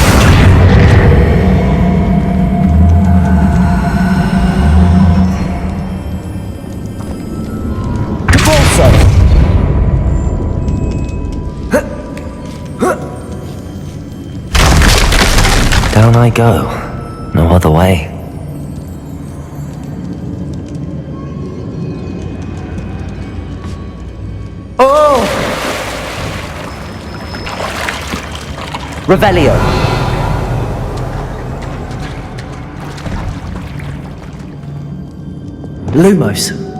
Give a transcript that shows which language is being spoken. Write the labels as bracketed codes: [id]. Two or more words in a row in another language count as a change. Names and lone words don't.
[en] Depulso. Down I go. No other way. Revelio. Lumos.